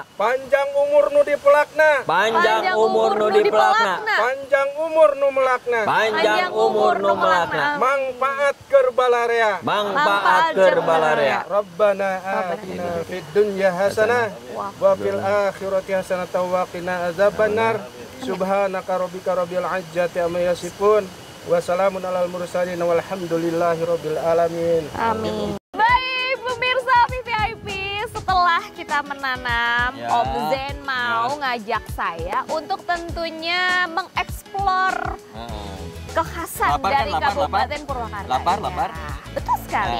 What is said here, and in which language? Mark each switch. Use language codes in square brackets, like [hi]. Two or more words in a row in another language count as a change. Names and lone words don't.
[su] panjang umur nu dipelakna, panjang umur nu dipelakna, panjang umur nu melakna, panjang umur nu melakna, manfaat keur balarea. mangpaat keur balarea. [ar] ربنا آتنا في الدنيا حسنة وفي الآخرة حسنة وقنا عذاب النار. سبحان ربك رب العزة عما يصفون وسلام على المرسلين والحمد لله رب العالمين. Amin. [id] Baik pemirsa VVIP, setelah kita menanam, Ya. Om Zen mau ngajak saya untuk tentunya mengeksplor kekhasan Lapar kan, dari lapar, Kabupaten Purwakarta. Lapar, Ya, lapar. betul sekali.